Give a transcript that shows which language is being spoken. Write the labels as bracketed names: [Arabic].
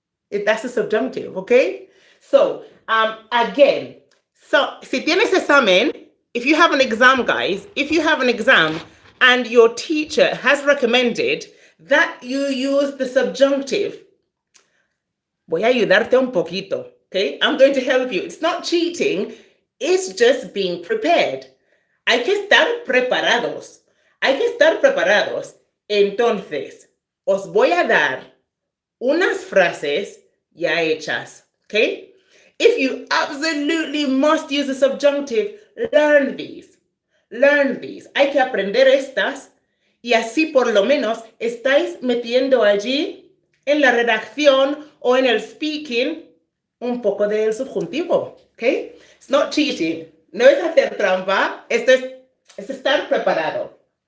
[English] That's a subjunctive, okay? So, again, so [Spanish] si tienes examen, [English] if you have an exam, guys, if you have an exam and your teacher has recommended that you use the subjunctive, [Spanish] voy a ayudarte un poquito, [English] okay? I'm going to help you. It's not cheating, it's just being prepared. [Spanish] Hay que estar preparados. Hay que estar preparados. Entonces, os voy a dar unas frases ya hechas, okay? [English] If you absolutely must use a subjunctive, learn these. Learn these. [Spanish] Hay que aprender estas y así por lo menos estáis metiendo allí en la redacción o en el speaking un poco del subjuntivo, okay? [English] It's not cheating. [Spanish] No es hacer trampa. Esto es estar preparado.